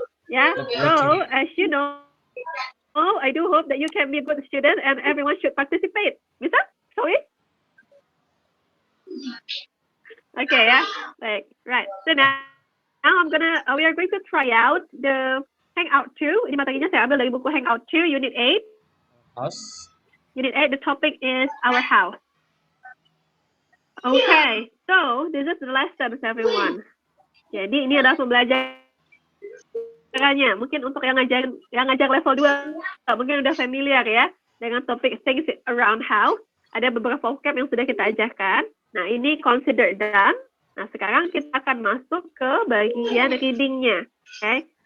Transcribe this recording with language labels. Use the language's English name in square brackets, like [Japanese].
[English] Yeah, so as you know, I do hope that you can be a good student and everyone should participate. [Indonesian] Bisa? [English] Sorry? Okay, yeah, right. So now we are going to try out the Hangout 2. [Indonesian] Ini materinya saya ambil dari buku Hangout 2, Unit 8. [English] House. Unit 8, the topic is our house. Okay, so this is the lesson, everyone. [Indonesian] Jadi ini adalah pembelajarannya. Mungkin untuk yang ngajar level 2, mungkin udah familiar ya dengan topik things around house. Ada beberapa vocab yang sudah kita ajarkan. Nah, ini [English] consider done. [Indonesian] Nah, sekarang kita akan masuk ke bagian readingnya. Okay.